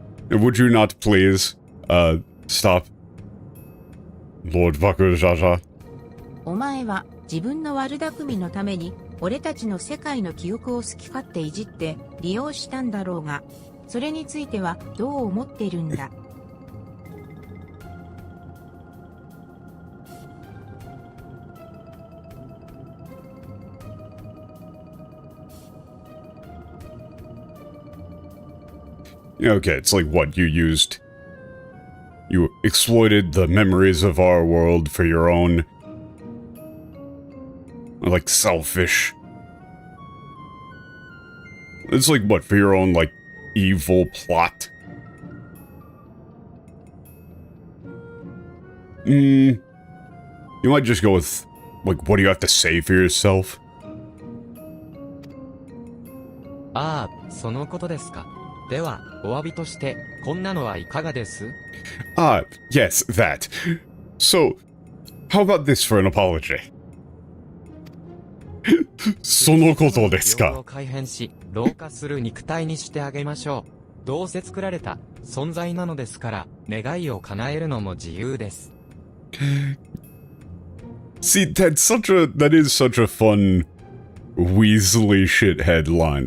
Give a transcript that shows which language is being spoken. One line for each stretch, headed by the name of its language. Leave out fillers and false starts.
English: Would you not please, stop? Lord Bakujaja.
Japanese: お前は自分の悪巧みのために俺たちの世界の記憶を好き勝手いじって利用したんだろうが、それについてはどう思っているんだ。
English: Okay, it's like what you exploited the memories of our world for your own, like, selfish. It's like what, for your own, like, evil plot? You might just go with, like, what do you have to say for yourself?
Japanese: ああ、そのことですか。では、お詫びとして、こんなのはいかがです？
English: Yes, that. So, how about this for an apology?
Japanese: そのことですか。を改変し、老化する肉体にしてあげましょう。どうせ作られた存在なのですから、願いを叶えるのも自由です。
English: See, that is such a fun, Weasley shithead line.